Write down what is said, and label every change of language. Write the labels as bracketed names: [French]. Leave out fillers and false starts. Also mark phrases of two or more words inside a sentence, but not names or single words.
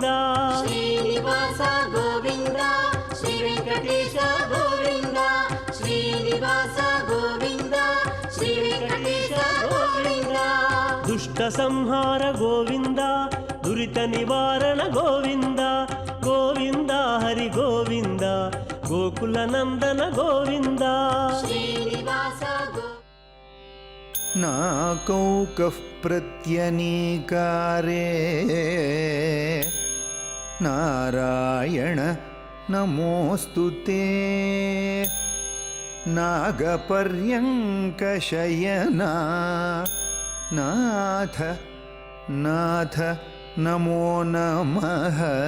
[Telugu] శ్రీనివాస గోవింద శ్రీ వెంకటేశ గోవింద శ్రీనివాస గోవింద శ్రీ వెంకటేశ గోవింద దుష్ట సంహార గోవింద దురిత నివారణ గోవింద గోవింద హరి గోవింద గోకుల నందన గోవింద శ్రీనివాస [Sanskrit] नाकौकः प्रत्यनीकारे नारायण नमोऽस्तु ते नागपर्यङ्कशयना नाथ नाथ नमो नमः